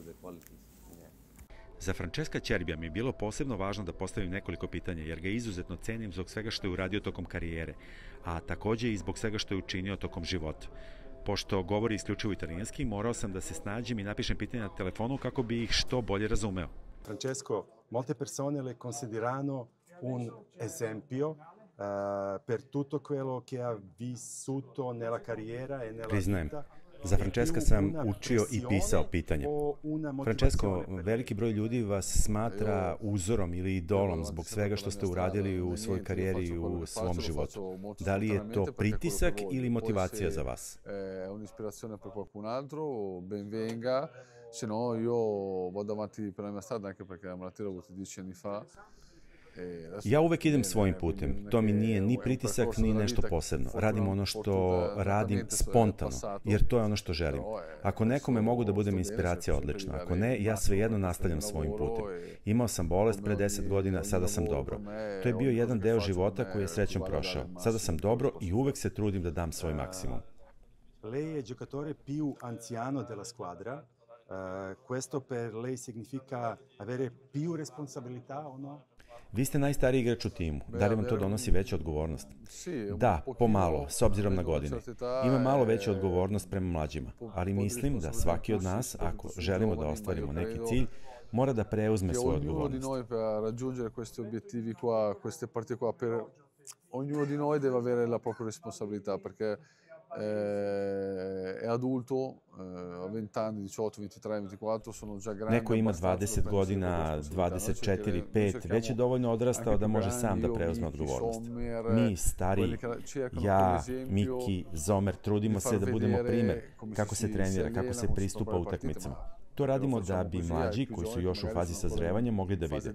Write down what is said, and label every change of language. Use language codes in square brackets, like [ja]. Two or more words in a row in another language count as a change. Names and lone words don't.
[sr] Za Francesca Ačerbija mi je bilo posebno važno da postavim nekoliko pitanja, jer ga izuzetno cenim zbog svega što je uradio tokom karijere, a takođe i zbog svega što je učinio tokom života. Pošto govori isključivo italijanski, morao sam da se snađem i napišem pitanje na telefonu kako bi ih što bolje razumeo. [it] Francesco, molte persone le considerano un esempio per tutto quello che ha vissuto nella carriera e nella [sr] Priznajem, [it] vita. [sr] za Francesca sam učio i pisao pitanja. Francesco, veliki broj ljudi vas smatra uzorom ili idolom zbog svega što ste uradili u svojoj karijeri i u svom životu. Da li je to pritisak ili motivacija za vas? [it] Un'ispirazione per qualcun altro, ben venga. Se no, io vado avanti per la mia strada, anche perché la malattia l'ho avuta 10 anni fa. [sr] Ja uvek idem svojim putem. To mi nije ni pritisak, ni nešto posebno. Radim ono što radim spontano, jer to je ono što želim. Ako nekome mogu da budem inspiracija, odlično. Ako ne, ja svejedno nastavljam svojim putem. Imao sam bolest pre 10 godina, sada sam dobro. To je bio jedan deo života koji je srećom prošao. Sada sam dobro i uvek se trudim da dam svoj maksimum. [it] Lei je giocatore più anziano della squadra. Questo per lei significa avere più responsabilità o no? [sr] Vi ste najstariji igrač u timu. Da li vam to donosi veću odgovornost? Da, pomalo, s obzirom na godine. Ima malo veću odgovornost prema mlađima, ali mislim da svaki od nas, ako želimo da ostvarimo neki cilj, mora da preuzme svoju odgovornost. [it] Ognuno di noi deve avere la propria responsabilità, perché è adulto, a 20 anni, 18, 23, 24, sono già grandi. [sr] Neko ima 20 godina, 24, 5, već je dovoljno odrastao da može sam da preuzme odgovornost. Mi, stari, ja, Miki, Zomer, trudimo se da budemo primer kako se trenira, kako se pristupa utakmicama. To radimo da bi mlađi, koji su još u fazi sazrevanja, mogli da vide.